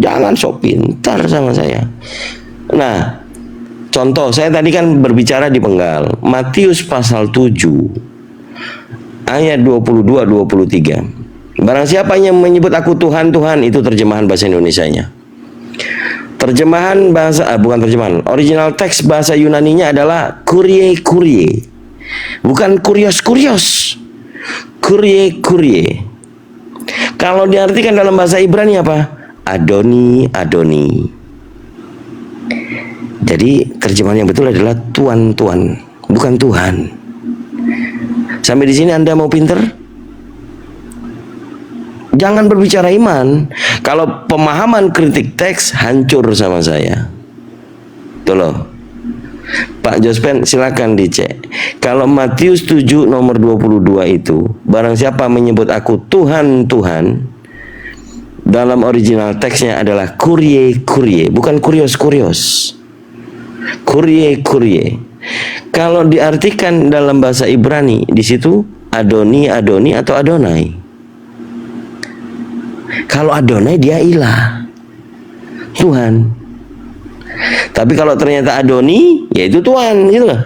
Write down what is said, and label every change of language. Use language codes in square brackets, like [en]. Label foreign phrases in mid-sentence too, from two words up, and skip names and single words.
[id] Jangan sok pintar sama saya. Nah, contoh, saya tadi kan berbicara di penggal. Matius pasal 7 ayat 22-23. Barang siapa yang menyebut aku Tuhan, Tuhan, itu terjemahan bahasa Indonesianya. Terjemahan bahasa, bukan terjemahan, original teks bahasa Yunaninya adalah [el] κύριε κύριε. Bukan κύριος κύριος. κύριε κύριε. [id] Kalau diartikan dalam bahasa Ibrani apa? [he] אֲדֹנִי אֲדֹנִי. [id] Jadi terjemahan yang betul adalah tuan-tuan, bukan Tuhan. Sampai di sini Anda mau pinter? Jangan berbicara iman. Kalau pemahaman kritik teks hancur sama saya. Tuh loh. Pak Jospen silakan dicek. Kalau Matius 7 nomor 22 itu, barang siapa menyebut aku Tuhan, Tuhan, dalam original teksnya adalah [el] κύριε κύριε, [id] bukan [el] κύριος κύριος. κύριε κύριε. [id] Kalau diartikan dalam bahasa Ibrani, di situ [he] אֲדֹנִי אֲדֹנִי [id] atau Adonai. Kalau Adonai dia ilah, Tuhan. Tapi kalau ternyata Adoni, yaitu Tuhan, gitu loh.